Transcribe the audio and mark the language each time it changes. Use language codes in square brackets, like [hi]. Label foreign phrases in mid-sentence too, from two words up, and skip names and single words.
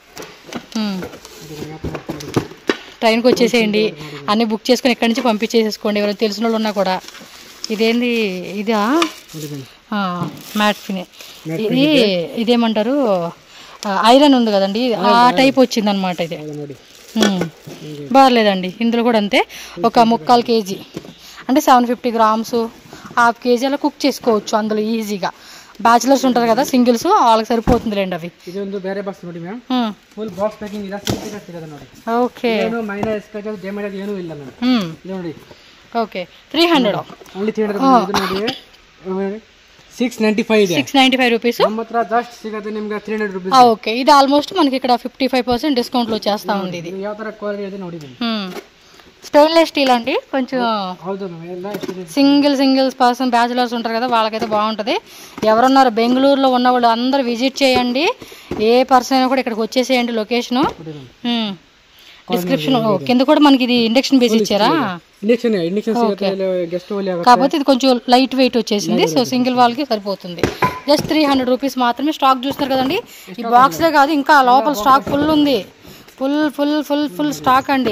[te] ట్రైన్కి వచ్చేసేయండి అన్నీ బుక్ చేసుకుని ఇక్కడి నుంచి పంపించేసేసుకోండి ఎవరైనా తెలిసిన వాళ్ళు ఉన్నా కూడా ఇదేంది ఇదా మ్యాట్ ఫిని ఇదేమంటారు ఐరన్ ఉంది కదండి ఆ టైప్ వచ్చింది అనమాట ఇది బాగలేదండి ఇందులో కూడా అంతే ఒక 3/4 kg అంటే 750 grams 1/2 kg అలా కుక్ చేసుకోవచ్చు అందులో ఈజీగా బ్యాచిలర్స్ ఉంటారు కదా సింగిల్స్ వాళ్ళకి సరిపోతుందిలేండి అవి [kn] ಇದೊಂದು ಬೇರೆ ಬಾಕ್ಸ್ ನೋಡಿ ಮ್ಯಾಮ್ [en] full box packing [kn] ಇದೆ ಸಿಂಪಲ್ ಸಿಗುತ್ತೆ ನೋಡಿ ಓಕೆ ಏನು [en] minus special damage [kn] ಏನು ಇಲ್ಲ ಮ್ಯಾಮ್ ಇದು ನೋಡಿ ಓಕೆ 300 ಓನ್ಲಿ 300 ಇದು ನೋಡಿ 695 ಇದೆ [te] 695 రూపీస్ [kn] ನಮ್ಮತ್ರ ಜಾಸ್ತಿ ಸಿಗುತ್ತೆ ನಿಮಗೆ 300 ರೂಪಾಯಿ [te] ఓకే ఇది ఆల్మోస్ట్ మనకి ఇక్కడ 55% డిస్కౌంట్ లో చేస్తా ఉంది ఇది [kn] ಯಾವ ತರ ಕ್ವಾಲಿಟಿ ಇದೆ ನೋಡಿ [en] stainless steel [te] అండి కొంచెం [kn] ಹೌದು ಮ್ಯಾಮ್ ಎಲ್ಲ [en] single person bachelors [te] ఉంటారు కదా వాళ్ళకైతే బాగుంటుంది ఎవరున్నారు బెంగళూరులో ఉన్న వాళ్ళు అందరూ విజిట్ చేయండి ఏ పర్సన్ అయినా కూడా ఇక్కడికి వచ్చేసేయండి [en] location description [te] కింద కూడా మనకి ఇది [en] induction base [te] ఇచ్చారా కాకపోతే ఇది కొంచెం [en] light weight [te] వచ్చేసింది సో సింగిల్ వాళ్ళకి సరిపోతుంది జస్ట్ 300 రూపీస్ మాత్రమే స్టాక్ చూస్తున్నారు కదండి ఈ బాక్స్లే కాదు ఇంకా లోపల స్టాక్ ఫుల్ ఉంది [en] full full full full stock [te] అండి.